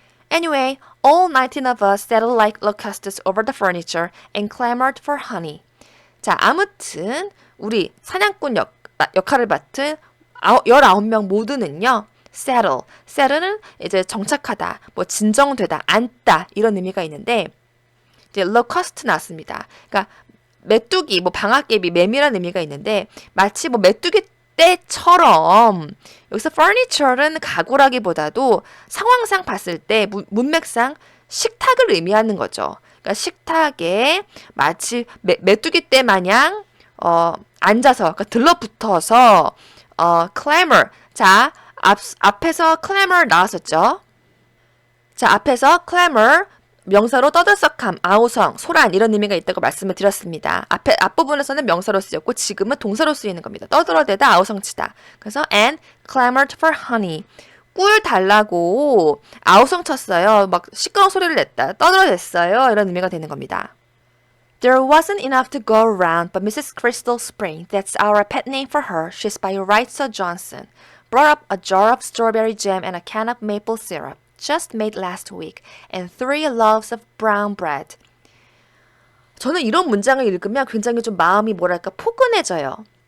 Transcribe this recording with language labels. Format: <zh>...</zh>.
<en>Anyway, all 19 of us settled like locusts over the furniture and clamored for honey.</en> <ko>자, 아무튼 우리 사냥꾼 역할을 맡은 19명 모두는요. settle는 이제 정착하다, 뭐 진정되다, 앉다 이런 의미가 있는데 이제 locust 나왔습니다. 그러니까 메뚜기, 뭐 방아깨비, 매미라는 의미가 있는데 마치 뭐 메뚜기 떼처럼 여기서 furniture는 가구라기보다도 상황상 봤을 때 문맥상 식탁을 의미하는 거죠. 그러니까 식탁에 마치 메뚜기 떼 마냥 앉아서 그러니까 들러붙어서 clamor. 자, 앞에서 clamor 나왔었죠. 자, 앞에서 clamor 명사로 떠들썩함, 아우성, 소란 이런 의미가 있다고 말씀을 드렸습니다. 앞부분에서는 명사로 쓰였고 지금은 동사로 쓰이는 겁니다. 떠들어대다, 아우성치다. 그래서</ko> <en>and clamored for honey.</en> <ko>꿀 달라고 아우성 쳤어요. 막 시끄러운 소리를 냈다. 떠들어댔어요. 이런 의미가 되는 겁니다.</ko> <en>There wasn't enough to go around, but Mrs. Crystal Spring, that's our pet name for her, she's by right so Johnson, brought up a jar of strawberry jam and a can of maple syrup, just made last week, and 3 loaves of brown bread.</en> <ko>저는 이런 문장을 읽으면 굉장히 좀 마음이 뭐랄까 포근해져요.</ko>